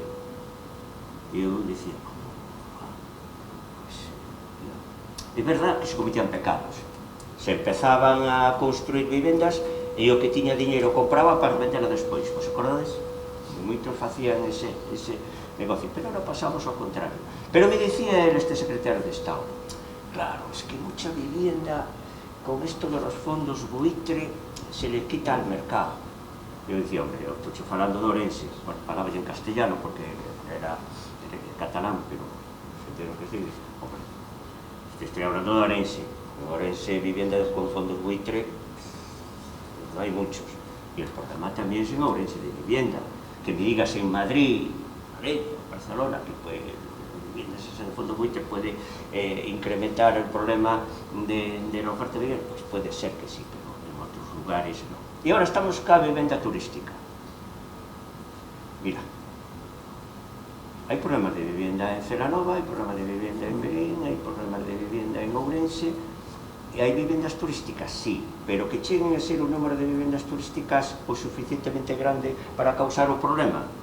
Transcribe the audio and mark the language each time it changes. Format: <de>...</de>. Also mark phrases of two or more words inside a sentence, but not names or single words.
<gl>E eu dicía, é verdad que se cometían pecados. Se empezaban a construir vivendas e o que tiña diñeiro compraba para vendela despois. Vos acordades? Moitos facían ese negocio, pero ahora pasamos ao contrario. Pero me dicía</gl> <es>este secretario de Estado, claro, es que mucha vivienda con esto de los fondos buitre se le quita al mercado.</es> <gl>Eu dicía, hombre, eu estou falando de Ourense, bueno, falaba en castellano porque era catalán, pero entendo que sí,</gl> <es>hombre, estoy hablando de Ourense. En Ourense viviendas con fondos buitre no hay muchos, y el problema también es en Ourense de vivienda, que me digas en Madrid, Valencia, Barcelona, que viviendas en fondos buitre puede incrementar el problema de la oferta de vivienda, pues puede ser que sí, pero en otros lugares no.</es> <gl>E agora estamos ca vivenda turística. Mira, hai problemas de vivienda en Celanova, hai problemas de vivienda en Berín, hai problemas de vivienda en Ourense, e hai vivendas turísticas, sí, pero que cheguen a ser un número de vivendas turísticas o suficientemente grande para causar o problema?</gl>